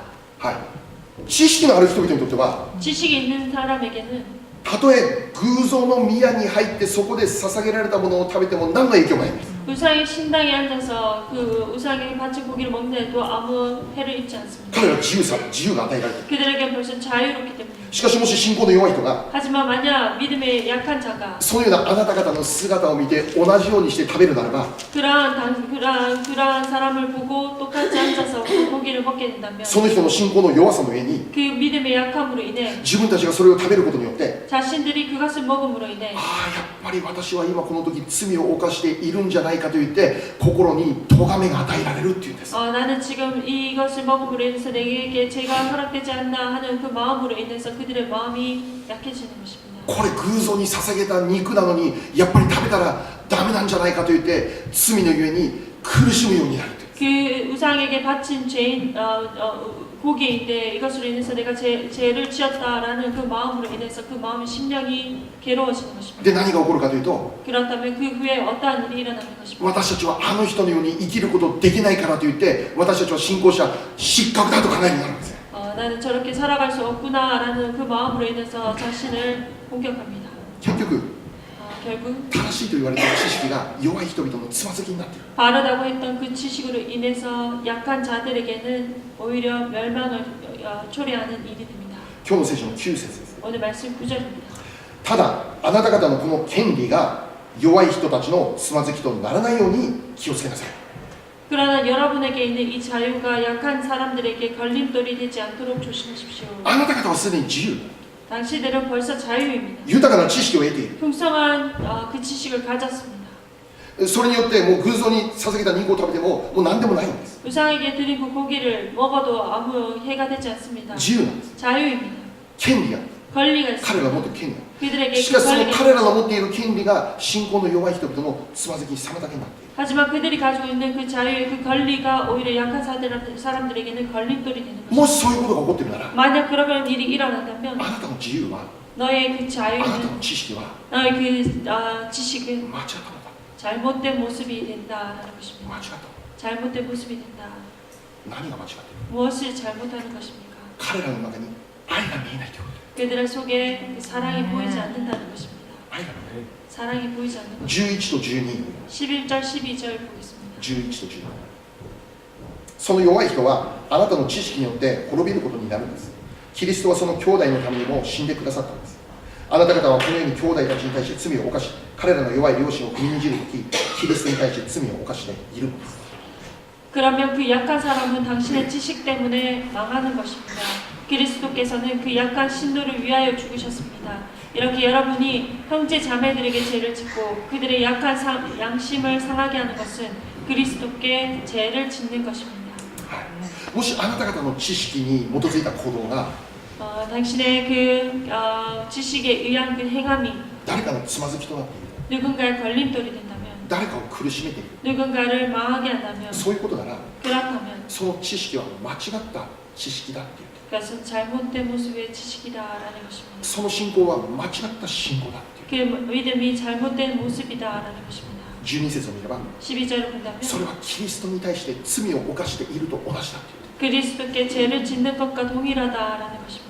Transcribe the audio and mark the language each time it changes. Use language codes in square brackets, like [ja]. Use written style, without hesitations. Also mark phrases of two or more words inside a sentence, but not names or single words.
[ja] はい、知識のある人々にとっては [ko] 지식이 있는 사람에게는 [ja] たとえ偶像の宮に入ってそこで捧げられたものを食べても何の影響もないんです。 [ko] 우상의 신당에 앉아서 그 우상에게 바친 고기를 먹는데도 아무 해를 입지 않습니다. [ja] 彼らは自由が与えられている。 [ko] 그들에게 벌써 자유롭기 때문입니다. [ja] しかしもし信仰の弱い人が [ko] 하지만 만약 믿음의 약한 자가 [ja] そのようなあなた方の姿を見て同じようにして食べるならば [ko] 그러한 사람을 보고 똑같이 앉아서 그 고기를 먹게 된다면 [ja] その人の信仰の弱さの上に [ko] 그 믿음의 약함으로 인해 [ja] 自分たちがそれを食べることによって [ko] 자신들이 그것을 먹음으로 인해 [ja] ああやっぱり私は今この時罪を犯しているんじゃないかと言って心に咎めが与えられるっていうんです [ko] 나는 지금 이것을 먹음으로 인해서 내게 죄가 허락되지 않나 하는 그 마음으로 인해서 그들의 마음이 약해지는 것입니다. [ja] これ偶像に捧げた肉なのにやっぱり食べたらダメなんじゃないかと言って罪のゆえに苦しむようになるという [ko] 그 우상에게 바친 죄인 고기인데 이것으로 인해서 내가 죄를 지었다라는 그 마음으로 인해서 그 마음의 심령이 괴로워지는 것입니다. [ja] で何が起こるかというと [ko] 그렇다면 그 후에 어떠한 일이 일어나는 것입니다. [ja] 私たちはあの人のように生きることできないからといって私たちは信仰者失格だと考えるようになるんですよ [ko] 나는 저렇게 살아갈 수 없구나라는 그 마음으로 인해서 자신을 공격합니다. [ja] 結局 [ko] 결국 [ja] 正しいと言われている知識が弱い人々のつまずきになっている [ko] 바르다고 했던 그 지식으로 인해서 약한 자들에게는 오히려 멸망을 초래하는 일이 됩니다. [ja] 今日の聖書の9節です [ko] 오늘 말씀 9절입니다. [ja] ただあなた方のこの権利が弱い人たちのつまずきとならないように気をつけなさい [ko] 그러나 여러분에게 있는 이 자유가 약한 사람들에게 걸림돌이 되지 않도록 조심하십시오. [ja] あなた方はすでに自由 [ko] 당신들은 벌써 자유입니다. [ja] 豊かな知識を得ている [ko] 풍성한 그 지식을 가졌습니다. [ja] それによってもう偶像に捧げた肉を食べてももう何でもないんです [ko] 우상에게 드린 그 고기를 먹어도 아무 해가 되지 않습니다. [ja] 自由なんです [ko] 자유입니다. [ja] 権利が [ko] 권리가 [ja] 彼らが持 [ko] 있습니다. [ja] っている権利が [ko] 그들에게 [ja] しか [ko] 그 [ja] しその [ko] 권리가 [ja] 彼らが [ko] 있습니다. [ja] 持っている権利が信仰の弱い人々のつまずきに妨げになっている [ko] 하지만 그들이 가지고 있는 그 자유의 그 권리가 오히려 약한 사람들에게는 걸림돌이 되는 [ja] も [ko] 것입니다. [ja] しそういうことが起こっているなら [ko] 만약 그런 일이 일어난다면 [ja] あなたの自由は [ko] 너의 그 [ja] あなた [ko] 자유는 [ja] の知識は [ko] 너의 그 지식은 [ja] 間違ったのだ [ko] 잘못된 모습이 된다라는 [ja] 間 [ko] 것입니다. [ja] 違った [ko] 잘못된 모습이 된다. [ja] 何が間違っている [ko] 무엇을 잘못하는 것입니까? [ja] 彼らの中に愛が見えないということ [ko] 그들의 속에 그 사랑이 보이지 않는다는 것입니다. [ja] 愛が見えない [ko] 사랑이 보이지 않는 것. [ja] 11と12 [ko] 11절, 12절 보겠습니다. [ja] 11と12その弱い人はあなたの知識によって滅びることになるんですキリストはその兄弟のためにも死んでくださったんですあなた方はこのように兄弟たちに対して罪を犯し彼らの弱い良心を踏みにじるときキリストに対して罪を犯しているんです [ko] 그러면 그 약한 사람은 당신의 지식 때문에 망하는 것입니다. 그리스도께서는 그 약한 신도를 위하여 죽으셨습니다. 이렇게 여러분이 형제 자매들에게 죄를 짓고 그들의 약한 양심을 상하게 하는 것은 그리스도께 죄를 짓는 것입니다. [ja] もしあなた方の知識に基づいた行動が [ko] 당신의 그 지식에 의한 그 행함이 [ja] 誰かのつまずきとなっている [ko] 누군가의 걸림돌이 된다면 [ja] 誰かを苦しめている [ko] 누군가를 망하게 한다면 [ja] そういうことなら [ko] 그렇다면 [ja] その知識は間違った知識だっていう [ko] 그것은 잘못된 모습의 지식이다라는 것입니다. [ja] その信仰は間違った信仰だっていう [ko] 그 믿음이 잘못된 모습이다라는 것입니다. [ja] 12 節を見れば [ko] 12절을 본다면 [ja] それはキリストに対して罪を犯していると同じだっていう [ko] 그리스도께 죄를 짓는 것과 동일하다라는 것입니다.